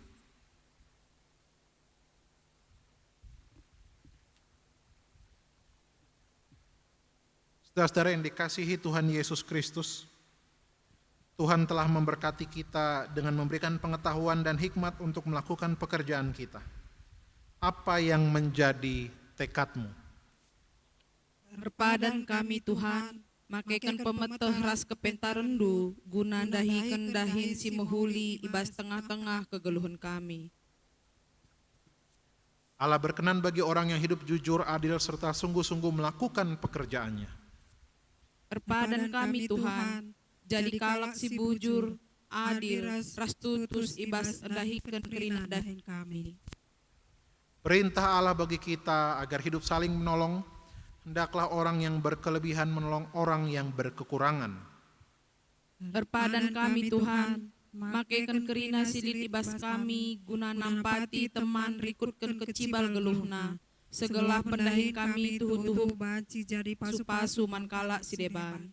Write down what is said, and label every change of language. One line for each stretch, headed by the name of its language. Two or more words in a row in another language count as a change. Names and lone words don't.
Indonesian: Saudara-saudara yang dikasihi Tuhan Yesus Kristus, Tuhan telah memberkati kita dengan memberikan pengetahuan dan hikmat untuk melakukan pekerjaan kita. Apa yang menjadi tekadmu?
Batak Karo: Berpadan kami Tuhan, makaikan pemeteh ras kepentarendu, guna dahi kendahin si mehuli ibas tengah-tengah kegeluhan kami.
Indonesian: Allah berkenan bagi orang yang hidup jujur, adil, serta sungguh-sungguh melakukan pekerjaannya.
Batak Karo: Berpadan kami Tuhan, jadi kalak si bujur, adil, ras tutus ibas dahikan kerina dahin kami.
Indonesian: Perintah Allah bagi kita agar hidup saling menolong, hendaklah orang yang berkelebihan menolong orang yang berkekurangan.
Batak Karo: Berpadan kami Tuhan, makaikan kerina silit ibas kami, guna nampati teman rikutkan kecibal geluhna, segala pendahin kami tuhu-tuhu banci jadi pasu-pasu mankala si deban.